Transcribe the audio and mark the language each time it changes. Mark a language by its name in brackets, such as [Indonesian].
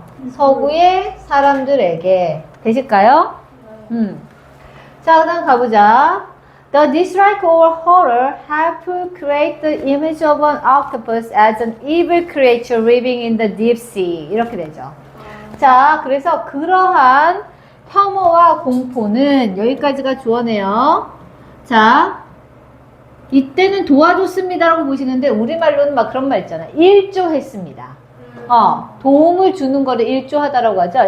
[Korean] 서구의 사람들에게 되실까요? 자, 그다음 가보자. [English] The dislike or horror help create the image of an octopus as an evil creature living in the deep sea. [Korean] 이렇게 되죠. 자, 그래서 그러한 혐오와 공포는 여기까지가 주어네요. 자, 이때는 도와줬습니다라고 보시는데 우리말로는 막 그런 말 있잖아. 일조했습니다. 도움을 주는 거를 일조하다라고 하죠.